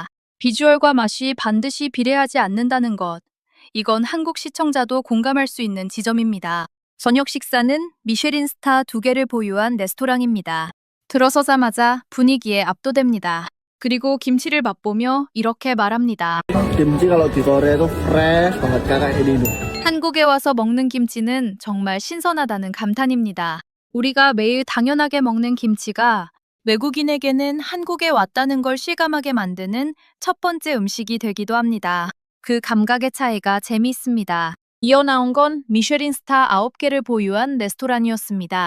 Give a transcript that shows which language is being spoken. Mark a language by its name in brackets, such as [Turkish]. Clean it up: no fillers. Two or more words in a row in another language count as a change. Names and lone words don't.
[Korean] 비주얼과 맛이 반드시 비례하지 않는다는 것. 이건 한국 시청자도 공감할 수 있는 지점입니다. 저녁 식사는 미쉐린 스타 2개를 보유한 레스토랑입니다. 들어서자마자 분위기에 압도됩니다. 그리고 김치를 맛보며 이렇게 말합니다. [Indonesian] Kimchi kalau di Korea itu fresh banget kakak ini. [Korean] 한국에 와서 먹는 김치는 정말 신선하다는 감탄입니다. 우리가 매일 당연하게 먹는 김치가 외국인에게는 한국에 왔다는 걸 실감하게 만드는 첫 번째 음식이 되기도 합니다. 그 감각의 차이가 재미있습니다. 이어 나온 건 미쉐린 스타 9개를 보유한 레스토랑이었습니다.